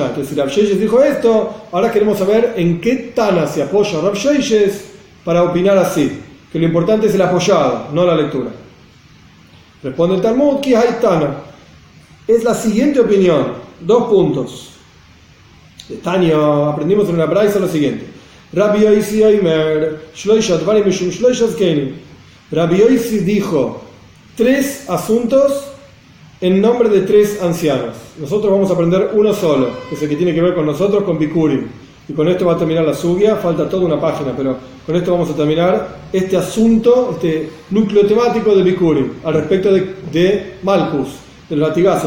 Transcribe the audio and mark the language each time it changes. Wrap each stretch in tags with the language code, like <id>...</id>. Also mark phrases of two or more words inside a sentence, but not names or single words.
<es>Entonces, si Rav Sheishes dijo esto, ahora queremos saber en qué Tana se apoya Rav Sheishes para opinar así, que lo importante es el apoyado, no la lectura. Responde el Talmud, ¿qué hay Tana? Es la siguiente opinión, dos puntos. De Tania aprendimos en una braisa lo siguiente.</es> <he>רבי יוסי אומר, שלשה דברים משום שלשה זקנים.</he> <es>Rabbi Yosi dijo tres asuntos en nombre de tres ancianos. Nosotros vamos a aprender uno solo, que es el que tiene que ver con nosotros, con Bikurim. Y con esto va a terminar la sugya, falta toda una página, pero con esto vamos a terminar este asunto, este núcleo temático de Bikurim, al respecto de Malkus, de los latigazos.</es>